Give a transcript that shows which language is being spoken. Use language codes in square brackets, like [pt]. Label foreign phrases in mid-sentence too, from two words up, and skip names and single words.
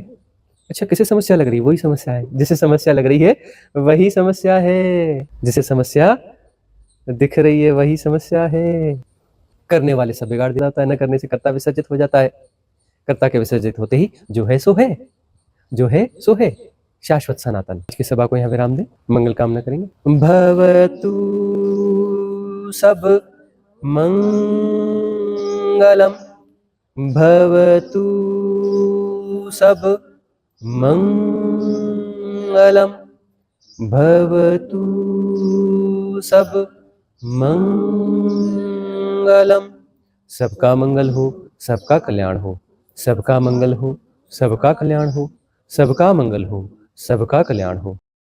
[hi] अच्छा, किसे समस्या लग रही है? वही समस्या है, जिसे समस्या लग रही है वही समस्या है, जिसे समस्या दिख रही है वही समस्या है। करने वाले सब बिगाड़ दिया जाता है, न करने से कर्ता विसर्जित हो जाता है, कर्ता के विसर्जित होते ही जो है सो है, जो है सो है, शाश्वत सनातन। आज की सभा को यहाँ विराम दें, मंगल कामना करेंगे। [pi] भवतु सब मंगलम, भवतु सब मंगलम, भवतु सब मंगलम। [hi] सबका मंगल हो, सबका कल्याण हो, सबका मंगल हो, सबका कल्याण हो, सबका मंगल हो, सबका कल्याण हो।